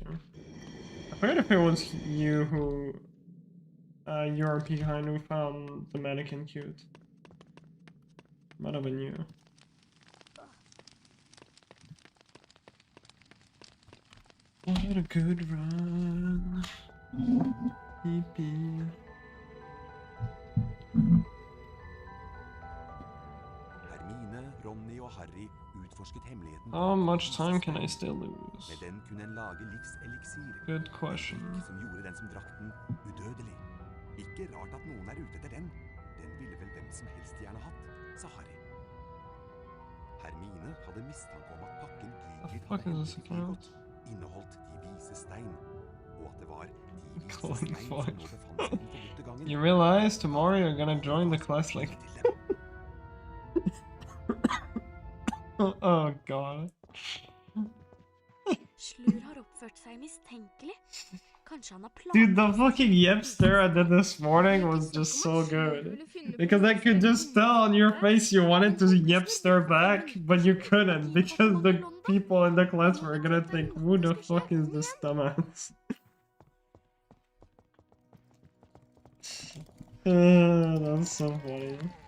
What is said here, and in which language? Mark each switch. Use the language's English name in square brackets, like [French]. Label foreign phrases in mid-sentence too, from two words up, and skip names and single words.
[English] I forget if it was you who... your behind who found the mannequin cute. Might have been you. What a good run. Pee-pee. [Norwegian] Hermine, Ronny og Harry utforsket hemmeligheten. [English] How much time can I still lose? [Norwegian] Med den kunne en lage livseliksir. [English] Good question. [Norwegian] Som gjorde den som drakk den udødelig. Ikke rart at noen er ute etter den. Den ville vel hvem som helst gjerne hatt, sa Harry. Hermine hadde mistanke om at pakken Gygrid hadde hentet godt inneholdt de vise stein, og at det var de vise stein som nå befant seg den forbudte gangen. [English] You realize tomorrow you're gonna join the class like... oh god. [Norwegian] Slur har oppført seg mistenkelig. Kanskje han har [English] Dude, the fucking yep stare I did this morning was just so good. Because I could just tell on your face you wanted to yep stare back, but you couldn't because the people in the class were gonna think, who the fuck is this dumbass? That's so funny.